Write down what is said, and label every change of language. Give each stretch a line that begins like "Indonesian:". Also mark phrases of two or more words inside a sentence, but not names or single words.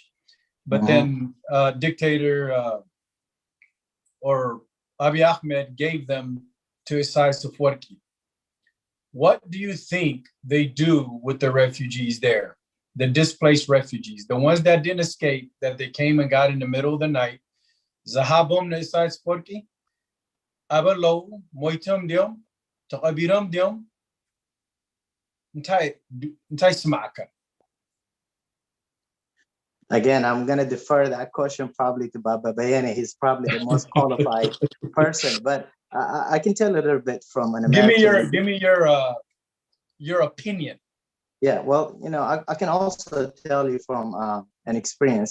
English: But then dictator or Abiy Ahmed gave them to Isaias Afwerki. What do you think they do with the refugees there? The displaced refugees, the ones that didn't escape, that they came and got in the middle of the night,
Tigrinya: ዝሃቦም ንኢሳያስ አፈወርቂ ኣበለው ሞይቶም ድዮም ተቐቢሮም ድዮም እንታይ ስማዓካ?
English: Again, I'm going to defer that question probably to Baba Bayene. He's probably the most qualified person, but I can tell a little bit from an American. Give me your opinion. Yeah, well, I can also tell you from an experience.